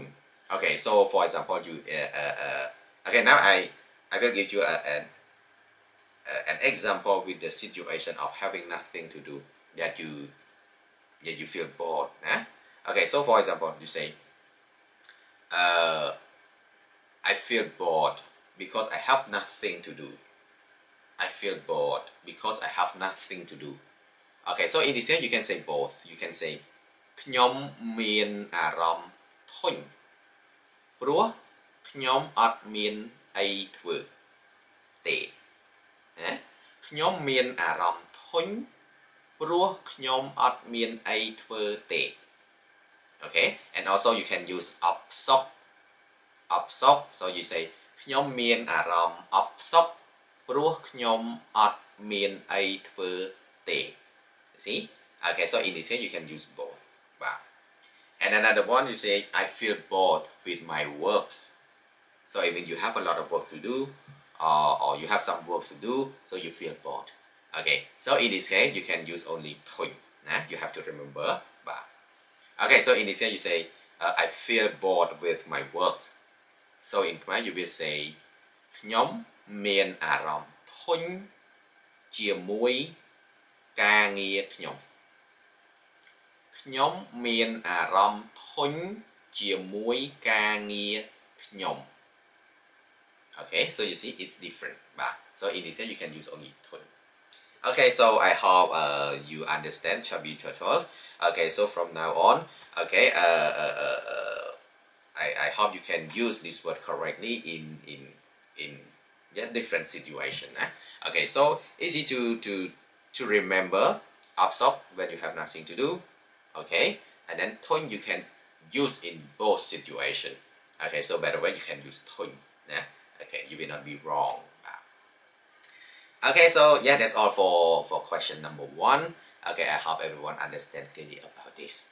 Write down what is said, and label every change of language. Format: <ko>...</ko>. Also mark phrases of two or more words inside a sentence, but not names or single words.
<en>Okay, so for example, you okay, now I will give you an example with the situation of having nothing to do, that you feel bored. Okay, so for example, you say I feel bored because I have nothing to do. I feel bored because I have nothing to do. Okay, so in this case you can say both. You can say</en> <km>ខ្ញុំមានអារម្មណ៍ធុញព្រោះខ្ញុំអត់មានអីធ្វើទេណាខ្ញុំមានអារម្មណ៍ធុញព្រោះខ្ញុំអត់មានអីធ្វើទេ</km> <en>Okay, and also you can use upsop. So you say</en> <km>ខ្ញុំមានអារម្មណ៍អបសប់ព្រោះខ្ញុំអត់មានអីធ្វើទេ See?</km> <en>Okay, so in this case you can use both. And another one, you say I feel bored with my works. So I mean you have a lot of work to do, or you have some work to do, so you feel bored. Okay, so in this case you can use only thun. You have to remember. Okay, so in this case you say I feel bored with my work. So in Khmer you will say</en> <km>ខ្ញុំមានអារម្មណ៍ធុញជាមួយការងារខ្ញុំខ្ញុំមានអារម្មណ៍ធុញជាមួយការងារខ្ញុំ</km> <en>okay so you see it's different so in this case you can use only ធុញ okay so I hope you understand chubby turtles okay so from now on okay I hope you can use this word correctly in yeah, different situation okay so easy to remember absorb when you have nothing to do okay and then thôn you can use in both situation okay so by the way you can use thôn okay you will not be wrong okay so yeah that's all for question number 1 okay I hope everyone understand clearly about this</en>